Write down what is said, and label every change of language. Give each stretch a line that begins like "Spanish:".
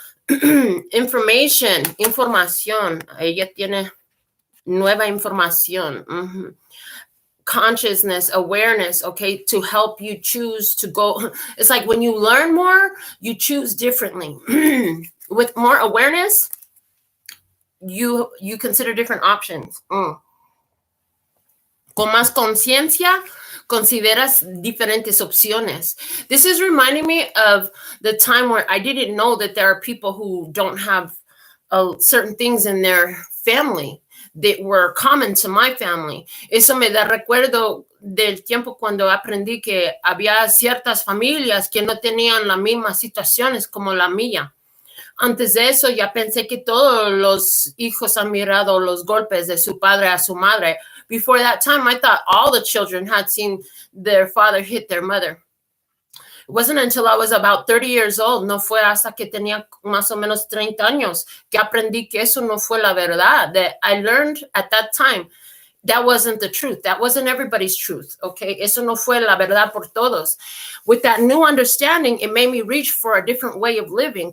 Spanish: Información, ella tiene nueva información.
English: Consciousness, awareness, okay, to help you choose to go. It's like when you learn more, you choose differently. With more awareness, you consider different options.
Spanish: Con más conciencia, consideras diferentes opciones.
English: This is reminding me of the time where I didn't know that there are people who don't have certain things in their family that were common to my family.
Spanish: Eso me da recuerdo del tiempo cuando aprendí que había ciertas familias que no tenían las mismas situaciones como la mía. Antes de eso ya pensé que todos los hijos han mirado los golpes de su padre a su madre.
English: Before that time, I thought all the children had seen their father hit their mother. It wasn't until I was about 30 years old,
Spanish: no fue hasta que tenía más o menos 30 años, que aprendí que eso no fue la verdad.
English: That I learned at that time that wasn't the truth. That wasn't everybody's truth, okay?
Spanish: Eso no fue la verdad por todos.
English: With that new understanding, it made me reach for a different way of living.